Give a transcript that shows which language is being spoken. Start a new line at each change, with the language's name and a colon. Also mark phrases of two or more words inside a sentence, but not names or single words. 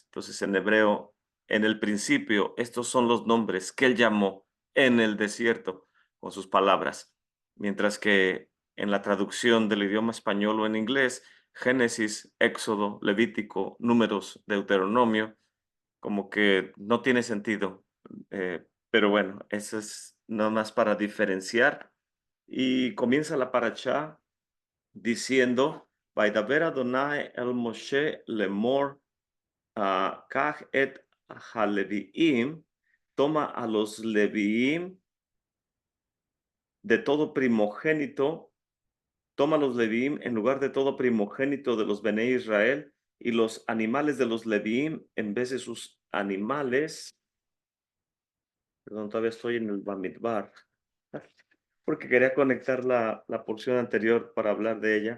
Spanish: Entonces en hebreo, en el principio, estos son los nombres que él llamó en el desierto con sus palabras, mientras que en la traducción del idioma español o en inglés, Génesis, Éxodo, Levítico, Números, Deuteronomio, como que no tiene sentido. Pero bueno, eso es nada más para diferenciar. Y comienza la paracha diciendo,
Hebrew: וידבר אדני אל משה לאמר, קח את הלוים,
Spanish: toma a los leviim de todo primogénito, toma a los leviim en lugar de todo primogénito de los
Hebrew: בני ישראל,
Spanish: y los animales de los leviim en vez de sus animales. Perdón, todavía estoy en el Bamidbar, porque quería conectar la porción anterior para hablar de ella.